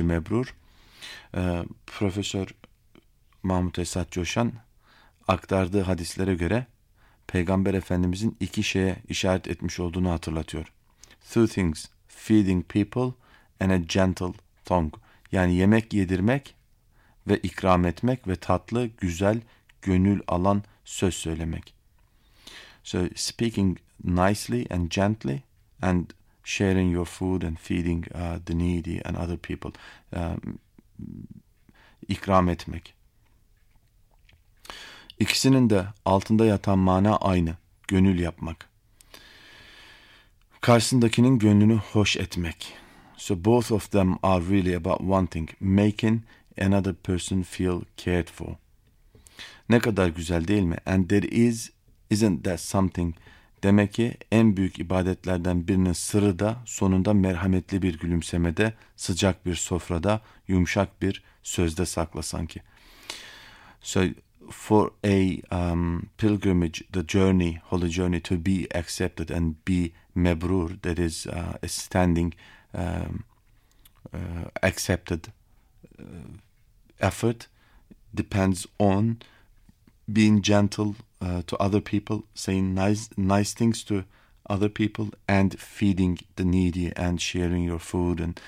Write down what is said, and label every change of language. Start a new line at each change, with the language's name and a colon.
Turkish: Mebrur, Profesör Mahmut Esat Coşan aktardığı hadislere göre Peygamber Efendimizin iki şeye işaret etmiş olduğunu hatırlatıyor.
English: Two things, feeding people and a gentle tongue.
Turkish: Yani yemek yedirmek ve ikram etmek ve tatlı, güzel, gönül alan söz söylemek.
English: So speaking nicely and gently and sharing your food and feeding the needy and other people.
Turkish: İkram etmek. İkisinin de altında yatan mana aynı. Gönül yapmak. Karşısındakinin gönlünü hoş etmek.
English: So both of them are really about one thing. Making another person feel cared for.
Turkish: Ne kadar güzel değil mi?
English: And there is, isn't that something?
Turkish: Demek ki en büyük ibadetlerden birinin sırrı da sonunda merhametli bir gülümsemede, sıcak bir sofrada, yumuşak bir sözde sakla sanki.
English: So for a pilgrimage, the journey, holy journey, to be accepted and be mebrur, that is a standing accepted effort, depends on being gentle to other people, saying nice things to other people, and feeding the needy and sharing your food.